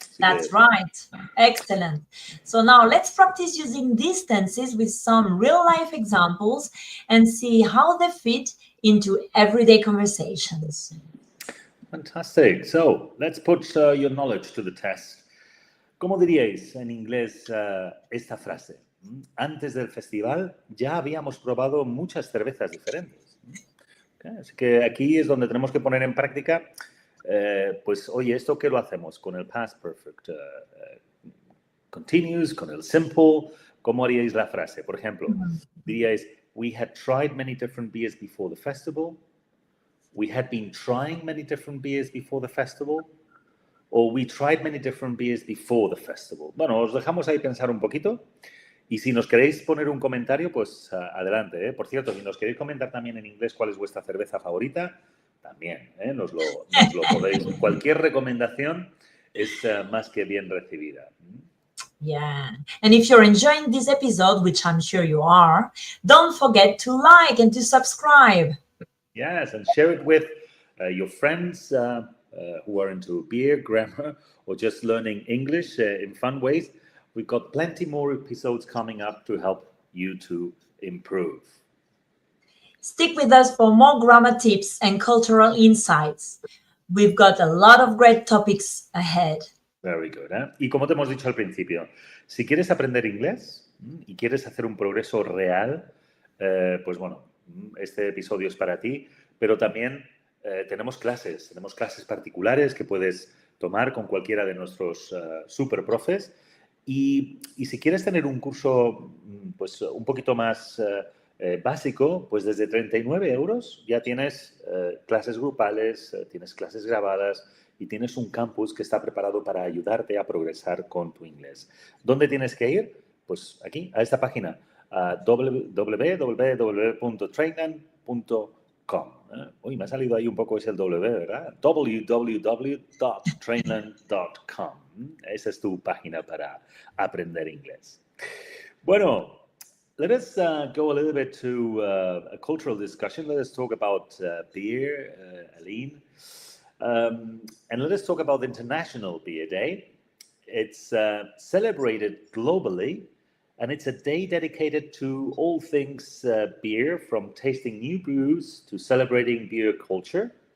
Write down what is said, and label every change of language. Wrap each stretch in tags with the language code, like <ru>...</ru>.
<en>That's right. Excellent. So now let's practice using these tenses with some real life examples and see how they fit into everyday conversations. Fantastic. So let's put your knowledge to the test.</en> <es>¿Cómo diríais en inglés esta frase? Antes del festival ya habíamos probado muchas cervezas diferentes. Okay, así que aquí es donde tenemos que poner en práctica, pues, oye, ¿esto qué lo hacemos? Con el past perfect continuous, con el simple, ¿cómo haríais la frase? Por ejemplo, diríais,</es> <en>we had tried many different beers before the festival. We had been trying many different beers before the festival. O we tried many different beers before the festival.</en> <es>Bueno, os dejamos ahí pensar un poquito. Y si nos queréis poner un comentario, pues adelante. Por cierto, si nos queréis comentar también en inglés cuál es vuestra cerveza favorita, también nos lo podéis. Cualquier recomendación es más que bien recibida.</es> <en>Yeah. And if you're enjoying this episode, which I'm sure you are, don't forget to like and to subscribe. Yes, and share it with your friends who are into beer, grammar, or just learning English in fun ways. We've got plenty more episodes coming up to help you to improve. Stick with us for more grammar tips and cultural insights. We've got a lot of great topics ahead. Very good.</en> <es>Y como te hemos dicho al principio, si quieres aprender inglés y quieres hacer un progreso real, pues bueno, este episodio es para ti, pero también tenemos clases particulares que puedes tomar con cualquiera de nuestros super profes. Y si quieres tener un curso pues un poquito más básico, pues desde 39 euros ya tienes clases grupales, tienes clases grabadas y tienes un campus que está preparado para ayudarte a progresar con tu inglés. ¿Dónde tienes que ir? Pues aquí, a esta página, www.trainlang.com. Uy, me ha salido ahí un poco ese el W, ¿verdad? www.trainlang.com. Esa es tu página para aprender inglés.</es> <en>Bueno, let us go a little bit to a cultural discussion. Let us talk about beer, Aline. And let us talk about the International Beer Day. It's celebrated globally, and it's a day dedicated to all things beer, from tasting new brews to celebrating beer culture.</en>